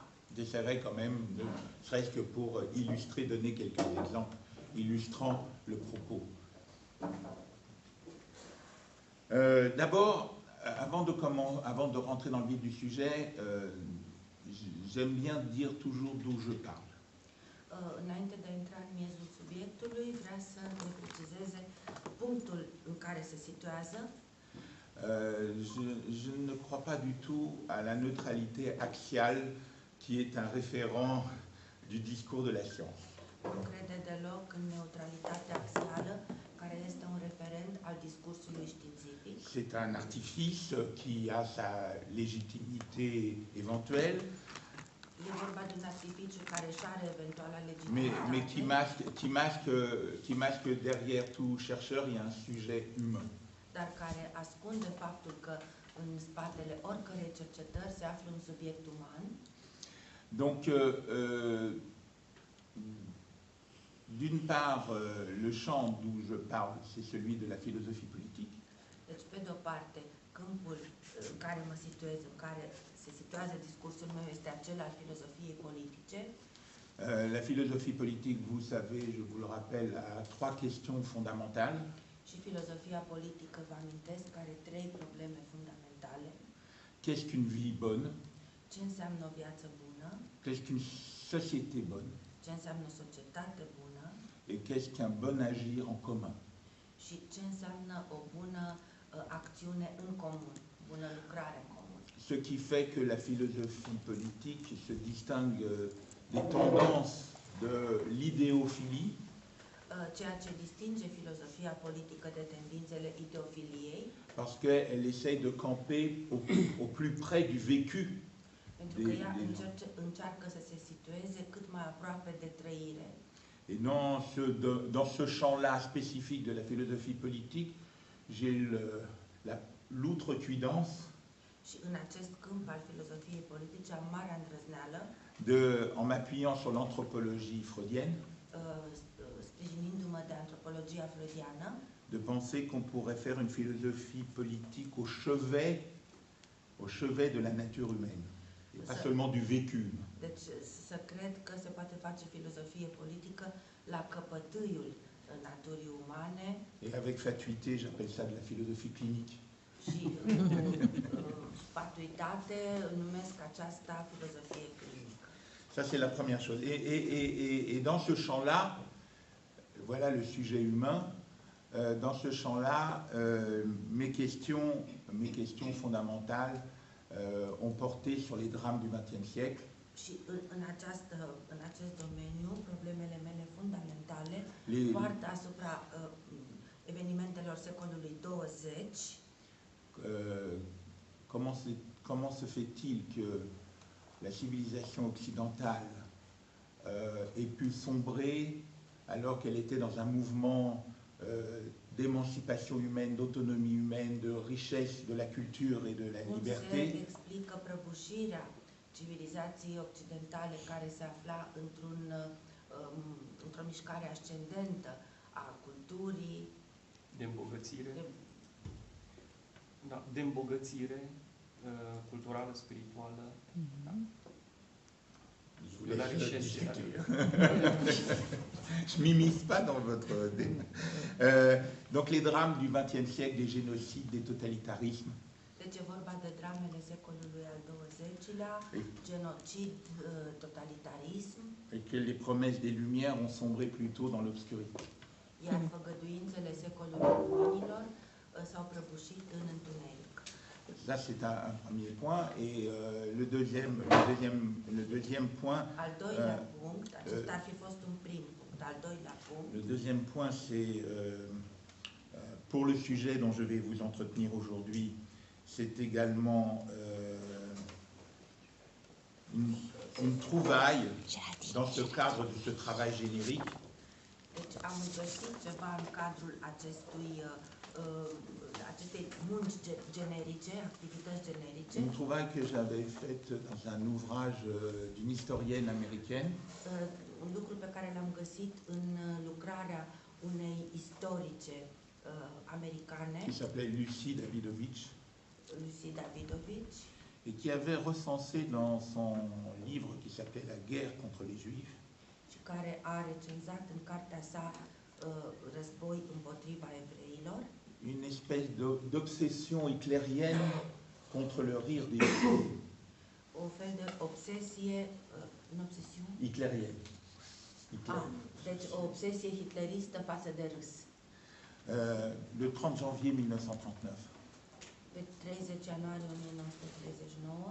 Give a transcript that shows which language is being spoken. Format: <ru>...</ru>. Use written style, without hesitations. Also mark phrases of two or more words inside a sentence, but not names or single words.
<fr>J'essaierai quand même, ne serait-ce que pour illustrer, donner quelques exemples illustrant le propos. D'abord, avant de rentrer dans le vif du sujet, j'aime bien dire toujours d'où je parle.</fr> <ro>Înainte de a intra în miezul subiectului, vrea să ne precizeze punctul în care se situează.</ro> <fr>Je ne crois pas du tout à la neutralité axiale qui est un référent du discours de la science.</fr> <ro>Nu crede deloc în neutralitatea axială, care este un referent al discursului științific.</ro> <fr>C'est un artifice qui a sa légitimité éventuelle. Mais qui masque derrière tout chercheur, il y a un sujet humain.</fr> <ro>Dar care ascunde faptul că în spatele oricărei cercetări se află un subiect uman.</ro> <fr>Donc, d'une part, le champ d'où je parle, c'est celui de la philosophie politique.</fr> <ro>Deci, pe de o parte, câmpul în care mă situez, în care se situează discursul meu, este acela al filozofiei politice.</ro> <fr>La philosophie politique, vous savez, je vous le rappelle, a trois questions fondamentales.</fr> <ro>Și filozofia politică, vă amintesc, are trei probleme fundamentale.</ro> <fr>Qu'est-ce qu'une vie bonne?</fr> <ro>Ce înseamnă o viață bună?</ro> <fr>Qu'est-ce qu'une société bonne?</fr> <ro>Ce înseamnă o societate bună?</ro> <fr>Et qu'est-ce qu'un bon agir en commun?</fr> <ro>Și ce înseamnă o bună acțiune în comun, bună lucrare în comun?</ro> <fr>Ce qui fait que la philosophie politique se distingue des tendances de l'idéophilie.</fr> <ro>Ceea ce distinge filozofia politică de tendințele ideofiliei.</ro> <fr>Parce qu'elle essaye de camper au plus près du vécu.</fr> <ro>Pentru că ea încearcă să se situeze cât mai aproape de trăire.</ro> <fr>Et dans ce champ-là spécifique de la philosophie politique, j'ai l'outrecuidance en m'appuyant sur l'anthropologie freudienne, de penser qu'on pourrait faire une philosophie politique au chevet de la nature humaine, et pas seulement du vécu.</fr> <ro>Deci să cred că se poate face filozofie politică la căpătâiul naturii umane.</ro> <fr>Et avec fatuité, j'appelle ça de la philosophie clinique.</fr> <ro>Și fatuitate numesc aceasta filozofie clinică.</ro> <fr>Ça c'est la première chose. Et dans ce champ-là, voilà le sujet humain. Dans ce champ-là, mes questions fondamentales ont porté sur les drames du XXe siècle.</fr> <ro>Și în acest domeniu, problemele mele fundamentale</ro> <fr>Les,</fr> <ro>poartă asupra evenimentelor secolului 20.</ro> <fr>Comment se fait-il que la civilisation occidentale ait pu sombrer alors qu'elle était dans un mouvement d'émancipation humaine, d'autonomie humaine, de richesse de la culture et de la</fr> <ro>Cum</ro> <fr>liberté?</fr> <ro>se explică prăbușirea civilizației occidentale care se afla într-o mișcare ascendentă a culturii, de îmbogățire, de îmbogățire culturală, spirituală,</ro> <fr>de la richesse. Je m'immisce pas dans votre... donc les drames du XXe siècle, des génocides, des totalitarismes.</fr> <ro>Deci e vorba de dramele secolului al XX-lea, genocid, totalitarism,</ro> <fr>Et que les promesses des Lumières ont sombré plutôt dans l'obscurité.</fr> <ro>iar făgăduințele secolului luminilor s-au prăbușit în întuneric.</ro> <fr>Ça, c'est un premier point. Et le deuxième point...</fr> <ro>Al doilea punct, acesta ar fi fost un prim punct, al doilea punct.</ro> <fr>Le deuxième point, c'est pour le sujet dont je vais vous entretenir aujourd'hui, c'est également une trouvaille dans ce cadre de ce travail générique.</fr> <ro>Deci am găsit ceva în cadrul acestei munci generice, activități generice.</ro> <fr>Une trouvaille que j'avais faite dans un ouvrage d'une historienne américaine.</fr> <ro>Un lucru pe care l-am găsit în lucrarea unei istorice americane,</ro> <fr>Qui s'appelait Lucy Davidovich. Lucy Davidovich, Et qui avait recensé dans son livre qui s'appelait La guerre contre les Juifs,</fr> <ro>și care a recenzat în cartea sa Război împotriva evreilor,</ro> <fr>une espèce d'obsession hitlérienne contre le rire des Juifs.</fr> <ro>o fel de obsesie,</ro> <fr>Hitlérienne.</fr> <ro>deci o obsesie hitleristă față de râs.</ro> <fr>Le 30 janvier 1939.</fr> <ro>Pe 30 ianuarie 1939,</ro>